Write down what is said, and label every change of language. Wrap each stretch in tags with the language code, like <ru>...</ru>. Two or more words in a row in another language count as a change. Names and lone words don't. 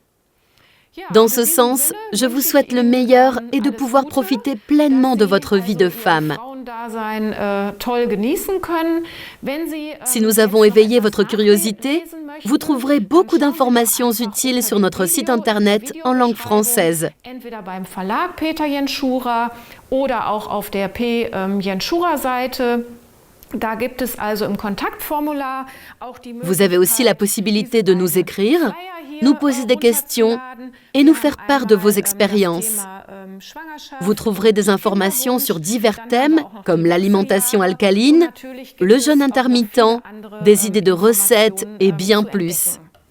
<fr>Dans ce sens, je vous souhaite le meilleur et de pouvoir profiter pleinement de votre vie de femme. Si nous avons éveillé votre curiosité, vous trouverez beaucoup d'informations utiles sur notre site internet en langue française.</fr> <de>Entweder beim Verlag Peter Jenschura oder auch auf der P. Jenschura-Seite.</de> <fr>Vous avez aussi la possibilité de nous écrire, nous poser des questions et nous faire part de vos expériences. Vous trouverez des informations sur divers thèmes comme l'alimentation alcaline, le jeûne intermittent, des idées de recettes et bien plus.</fr>